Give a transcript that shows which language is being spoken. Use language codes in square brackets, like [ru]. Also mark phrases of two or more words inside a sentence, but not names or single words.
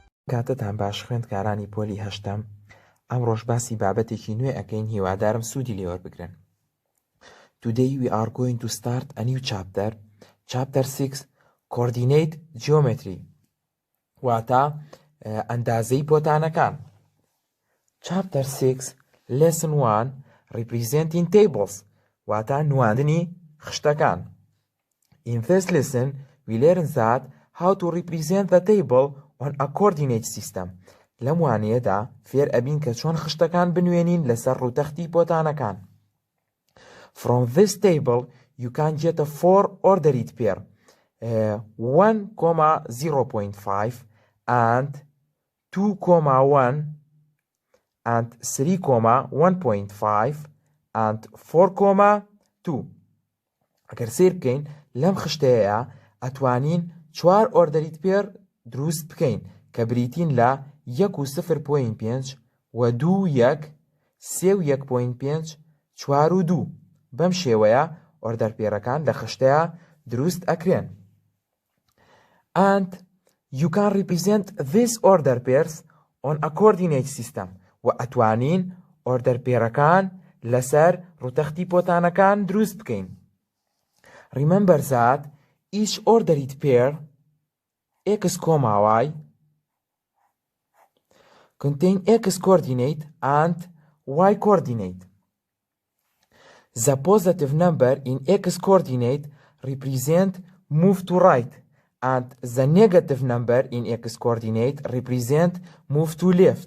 [ckb] کاتتان باش خوێندکارانی پۆلی هەشتەم. ئەمڕۆژ باسی بابەتێکی نوێ ئەکەین، هیوادارم سوودی لێوەربگرن. [en] Today we are going to start a new chapter, Chapter 6, Coordinate Geometry. [ckb] واتە ئەندازەی پۆتانەکان. [en] Chapter 6, Lesson 1, Representing Tables. [ckb] واتە نواندنی خشتەکان. [en] In this lesson, we learn that how to represent the table on a coordinate system. [ckb] لەم وانەیەدا فێر ئەبین کە چۆن خشتەکان بنوێنین لەسەر ڕووتەختی پۆتانەکان. [en] From this table, you can get a 4-ordered pair, 1,0.5 and 2,1 and 3,1.5 and 4,2. [ckb] ئەگەر سیر بکەین لەم خشتەیە ئەتوانین 4 [en] ordered pair [ckb] دروست بکەین کە بریتین لە 1.0.5 و 2.1 3.1.5 4 و 2. بەم شێوەیە ئۆردەرپێرەکان لە خشتەیە دروست ئەکرێن. [en] And you can represent these order pairs on a coordinate system. [ckb] و ئەتوانین ئۆردەرپێرەکان لەسەر ڕووتەختی پۆتانەکان دروست بکەین. [en] Remember that each ordered pair x, y contain x coordinate and y coordinate. The positive number in x coordinate represent move to right, and the negative number in x coordinate represent move to left.